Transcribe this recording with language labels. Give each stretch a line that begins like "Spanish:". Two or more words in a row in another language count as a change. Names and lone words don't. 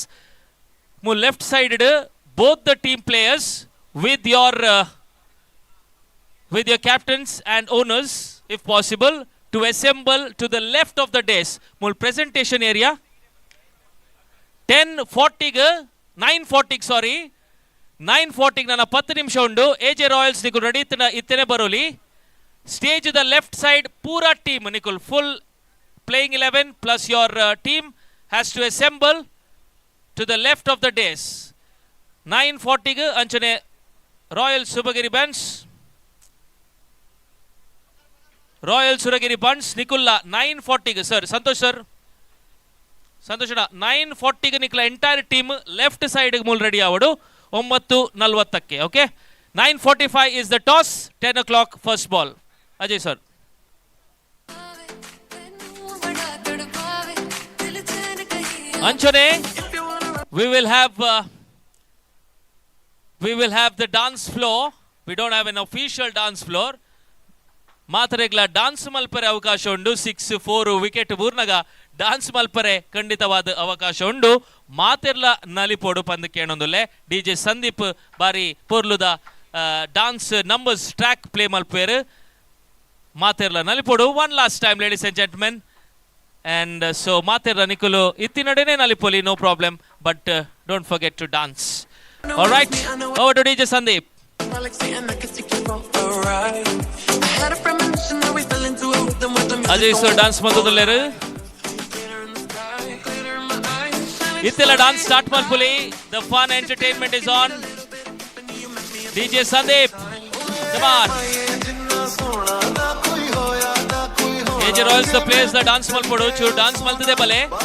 English: Left side, both the team players with your captains and owners, if possible, to assemble to the left of the dais. Presentation area. 9:40, sorry.
Tulu: 9:40 ನನ್ನ 10 ನಿಮಿಷ ಉಂಡು AJ Royals ನಿಕುಲ್ ರೆಡಿ ಇತ್ತನೆ ಬರೋಲಿ ಸ್ಟೇಜ್ ದ
English: left side
Tulu: ಪೂರಾ ಟೀಮ್ ನಿಕುಲ್
English: full playing 11 plus your team has to assemble to the left of the dais
Tulu: 9:40 ಅಂಚನೆ ರಾಯಲ್ ಸುರಗಿರಿ ಬಂಟ್ಸ್ ನಿಕುಲ್ಲ 9:40 ಸರ್ ಸಂತೋಷ್ 9:40 ನಿಕುಲ
English: entire team left side
Tulu: ಮೂಲ್ ರೆಡಿ ಆವಡು 9:40
English: okay 9:45 is the toss 10 o'clock first ball Ajay sir Anchane we will have the dance floor we don't have an official dance floor.
Tulu: ಮಾತರೆಗ್ಲ ಡಾನ್ಸ್ ಮಲ್ಪರೆ ಅವಕಾಶ ಉಂಡು. 6-4 ವಿಕೆಟ್ ಬೂರ್ನಗ ಡಾನ್ಸ್ ಮಲ್ಪರೆ ಖಂಡಿತವಾದ ಅವಕಾಶ ಉಂಡು. ಮಾತೆರ್ಲ ನಲಿಪೋಡು ಪಂದ್ ಕೇಳೊಂದುಲ್ಲೆ DJ ಸಂದೀಪ್ ಬಾರಿ ಪೊರ್ಲುದ
English: dance numbers track play
Tulu: ಮಲ್ಪೇರು ಮಾತೆರ್ಲ ನಲಿಪೋಡು.
English: one last time ladies and gentlemen. And so
Tulu: Materla Nikulu ittinadene nalipoli,
English: no problem, but don't forget to dance. All right, over to DJ Sandeep. Ajay sir dance madudalleru.
Tulu: Ittela dance start malpuli.
English: The fun entertainment is on. DJ Sandeep, come on. AJ Royals the players the dance
Tulu: malpodu chur dance maltide bale.